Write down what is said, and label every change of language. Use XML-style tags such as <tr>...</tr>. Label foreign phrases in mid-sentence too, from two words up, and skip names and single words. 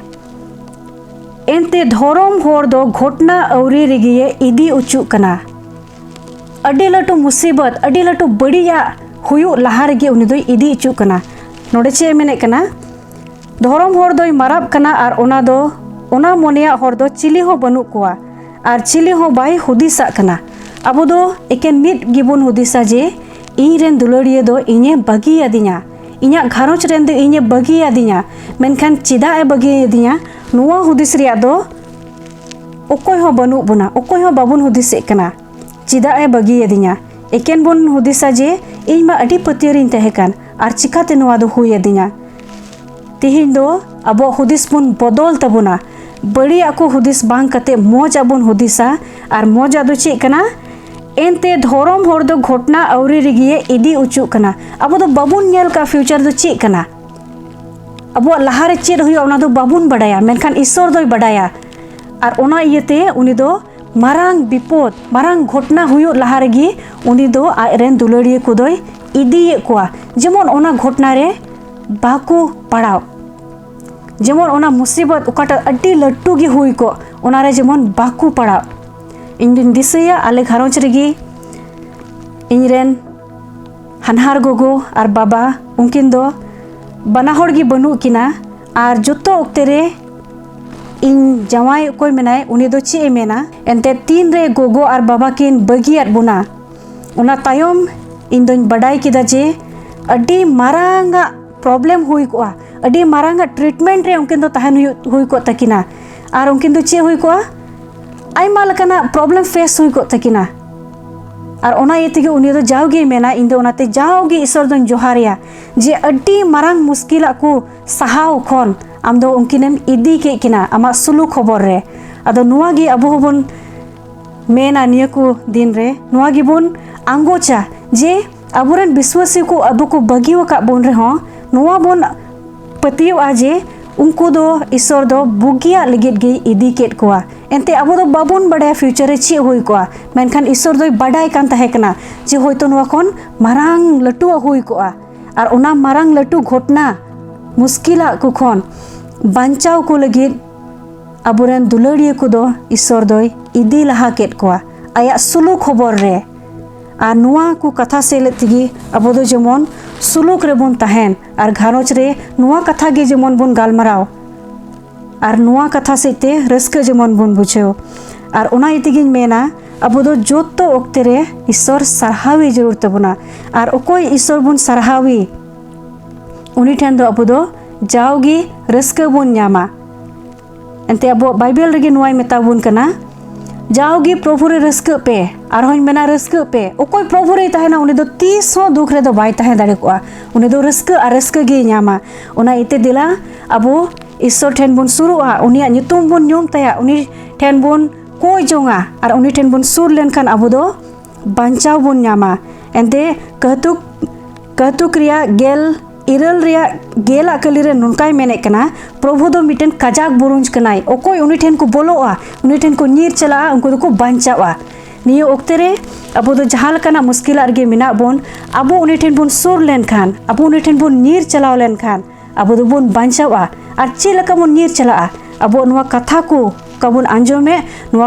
<sat>एंते धोरम होर दो घटना अवरी रेगिये इदी उचु कना अडी लटू मुसीबत अडी लटू बड़िया हुयु लहा रेगे उनी दो इदी उचु कना नोडे चे मेने कना धोरम होर दोय माराब कना आर ओना मोनेया होर दो चिली हो बनु कुआ आर चिली हो बाय हुदिसा कना अब दो एकेन मिट गिबुन हुदिसा जे इन रेन दुलड़िया दो इने बगी आदिया इन्या घारोज रेन दो इने बगी आदिया मेनखान चिदा ए बगी आदिया नुआ हुदिस रिया दो ओकोय हो बनु बुना ओकोय हो बाबुन हुदिसे कना चिदा ए बगी आदिया एकेन बुन हुदिसा जे इन मा अडी पतियरिन तहेकान आर चिकाते नुआ दो हुई आदिया तिहिन दो अब हुदिस बुन बदल तबुना बड़िया को हुदिस बांग कते मोजा बुन हुदिसा आर मोजा दो चे कना एंते धोरम होर दो घटना अवरी रेगिये इदी उचु कना अब दो बाबुन नेल का फ्यूचर दो चे कना अब लहारे चेद हुई ओना दो बाबुन बड़ाया मेनखान ईश्वर दोय बड़ाया आर ओना इयते उनी दो मारांग विपद मारांग घटना हुई लहा रेगी उनी दो आरेन दुलड़िया को दोय इदिये कुआ जेमन ओना घटना रे बाकु पड़ाव जेमन ओना मुसीबत ओकाटा अड्डी लट्टू गी हुई को ओना रे जेमन बाकु पड़ाव इन दिन दिसया आले घारोज रेगी इनरेन हानहार गोगो आर बाबा उनकिन दो बना होड़ गी बनु किना आर जोतो ओक्ते रे इन जवाई कोई मेनाय उनी दो चे मेना एंते तीन रे गोगो आर बाबा किन बगियात बुना उना तायम इन दोन बडाई किदा जे अड्डी मारांगा प्रॉब्लम हुई को अड्डी मारांगा ट्रीटमेंट रे उनकिन दो तहन हुई को तकिना आर उनकिन दो चे हुई को आइमा लकना</sat> <en>problem face</en> <sat>हुई को तकिना आर ओना इतेगे उनी दो जाओगे मेना इन दो ओनाते जाओगे ईश्वर दोन जोहारिया जे अड्डी मारांग मुश्किल को सहाव खन आम दो उनकिनेम इदी के किना आमा सुलू खबर रे आदो नुआ गी अबो होबन मेना निया को दिन रे नुआ गी बोन आंगोचा जे अबुरन विश्वासी को अबो को बगी वका बोन रे हो नुआ बोन पतियो आजे उनको दो ईश्वर दो बुगिया लगित गे इदी केट कोआ एंते अबो दो बाबोन बड़ा फ्यूचर रे ची होई कोआ मेनखान ईश्वर दो बडाई कान तहे कना जे होयतो नुआ कोन मारांग लटु होई कोआ और उना मारांग लटु घटना मुश्किला को खन बांचाव को लगित अबुरन दुलड़िया को दो ईश्वर दो इदी लहा केट कोआ आया सुलू खबर रे और नुआ को कथा से लेतिगी अबो दो जेमन सुलूक रे बोन तहन और घारोच रे नुआ कथा गे जेमन बोन गालमराव और नुआ कथा सेते रस्क जेमन बोन बुझेव और उना इतिगिन मेना अबो दो जोतो ओक्ते रे ईश्वर सरहावी जरूर तबना और ओकोय ईश्वर बोन सरहावी उनी ठेन दो अबो दो जाओगी रस्क बोन न्यामा एंते अबो बाइबल रेगे नुआय मेता बोन कना जाओगी प्रभु रे रस्क पे और होन मेना रस्क पे ओकोय प्रभु रे तहना उनी दो 30 दुख रे दो बाय तहे दाड़े कोआ उनी दो रस्क और रस्क गे न्यामा उना इते दिला अबो ईश्वर ठेन बोन सुरुआ उनिया nyutum बोन न्युम तया उनी ठेन बोन कोय जोंगा और उनी ठेन बोन सुर लेनखान अबो दो बांचाव बोन न्यामा एंते कहतुक रिया गेल इरल रिया गेल अकली रे नुनकाय मेने कना प्रभु दो मिटेन कजाक बुरुंज कनाय ओकोय उनी ठेन को बोलोआ उनी ठेन को नीर चला उनको दो को बांचावा नियो ओक्ते रे अबो दो जहाल कना मुश्किल आरगे मिना बोन अबो उनी ठेन बोन सुर लेन खान अबो उनी ठेन बोन नीर चलाव लेन खान अबो दो बोन बांचावा और चे लका बोन नीर चला अबो नुआ कथा को कबोन आंजोमे नुआ</sat>